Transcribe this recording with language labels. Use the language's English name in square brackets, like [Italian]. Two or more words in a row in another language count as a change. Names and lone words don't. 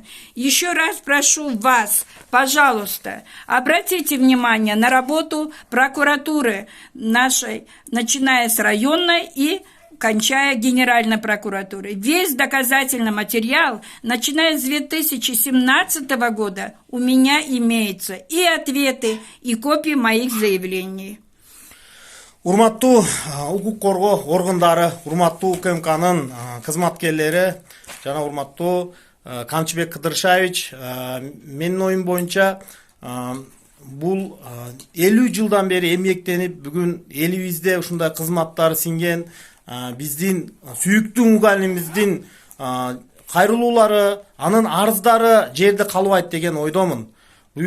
[Russian] Еще раз прошу вас, пожалуйста, обратите внимание на работу прокуратуры нашей, начиная с районной и кончая Генеральной прокуратурой. Весь доказательный материал, начиная с 2017 года, у меня имеется и ответы, и копии моих заявлений. [Kyrgyz] Урматтуу укук коргоо органдары, урматтуу УКМКнын кызматкерлери жана урматтуу Камчыбек Кыдыршаевич, менин оюм боюнча бул 50 жылдан бери эмгектенип, бүгүн элибизде ушундай кызматтары сиңген биздин сүйүктүү мугалимибиздин кайрылуулары, анын арыздары жерде калбайт деген ойдомун.